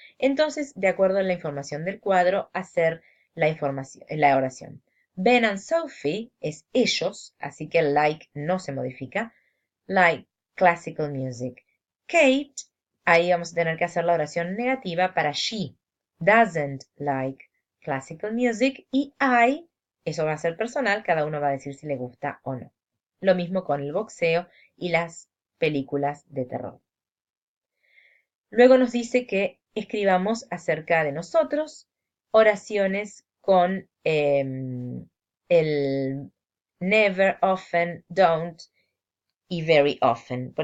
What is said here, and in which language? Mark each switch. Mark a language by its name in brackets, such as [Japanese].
[Spanish] Entonces, de acuerdo a la información del cuadro, hacer la oración. Ben and Sophie es ellos, así que el like no se modifica. [English] Like classical music. [Spanish] Kate, ahí vamos a tener que hacer la oración negativa para she. [English] Doesn't like classical music. [Spanish] Y I, eso va a ser personal, cada uno va a decir si le gusta o no. Lo mismo con el boxeo y las películas de terror. Luego nos dice que escribamos acerca de nosotros oraciones con el never, often, don't y very often.